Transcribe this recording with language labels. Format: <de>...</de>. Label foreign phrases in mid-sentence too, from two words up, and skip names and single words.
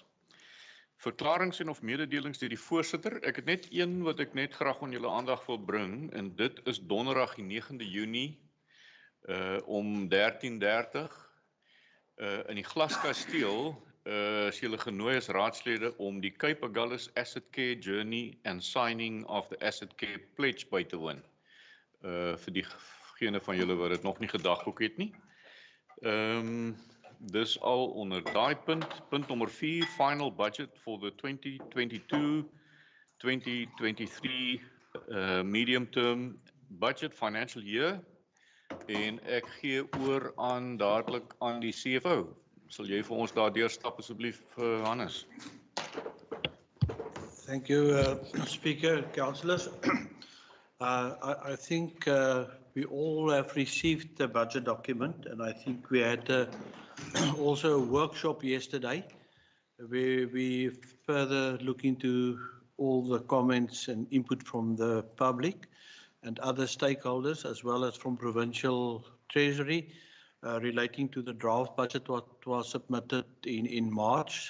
<af>Verklarings en of mededelings deur die voorsitter. Ek het net een wat ek net graag aan julle aandag wil bring, en dit is donderdag die 9de Junie om 13:30 in die Glaskasteel is julle genooi as raadslede om die Kaap-Agulhas Asset Care Journey and Signing of the Asset Care Pledge by te woon. Vir diegene van julle wat dit nog nie gedagboek het nie. Dis al onder daai punt. Punt nommer 4,</af> <en>final budget for the 2022-2023 medium term budget financial year.</en> <af>En ek gee oor dadelik aan die CFO. Sal jy vir ons daardeur stap asseblief, Hannes?</af> <en>Thank you, Speaker, Councillors. I think we all have received the budget document, and I think we had also a workshop yesterday where we further look into all the comments and input from the public and other stakeholders, as well as from Provincial Treasury, relating to the draft budget what was submitted in March.</en>